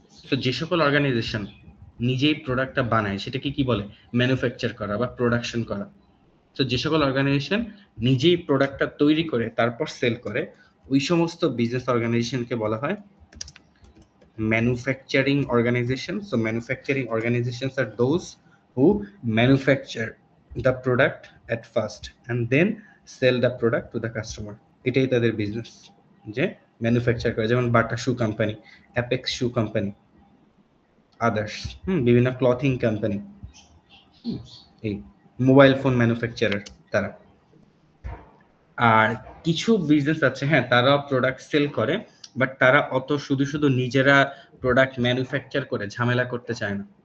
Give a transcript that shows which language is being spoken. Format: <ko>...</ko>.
<bn>তো যে সকল অর্গানাইজেশন নিজেই প্রোডাক্টটা বানায় সেটাকে কি বলে? ম্যানুফ্যাকচার করা বা প্রোডাকশন করা। তো যে সকল অর্গানাইজেশন নিজেই প্রোডাক্টটা তৈরি করে তারপর সেল করে, ওই সমস্ত বিজনেস অর্গানাইজেশনকে বলা হয় manufacturing organization.</bn> <en>So manufacturing organizations are those who manufacture the product at first and then sell the product to the customer.</en> <bn>এটাই তাদের বিজনেস, যে ম্যানুফ্যাকচার করে। যেমন বাটা শু কোম্পানি, অ্যাপেক্স শু কোম্পানি, আদার্স, বিভিন্ন ক্লথিং কোম্পানি, এই মোবাইল ফোন ম্যানুফ্যাকচারার তারা। আর কিছু business আছে, হ্যাঁ, তারা প্রোডাক্ট সেল করে, বাট তারা অত শুধু শুধু নিজেরা প্রোডাক্ট ম্যানুফ্যাকচার করে ঝামেলা করতে চায় না।</bn>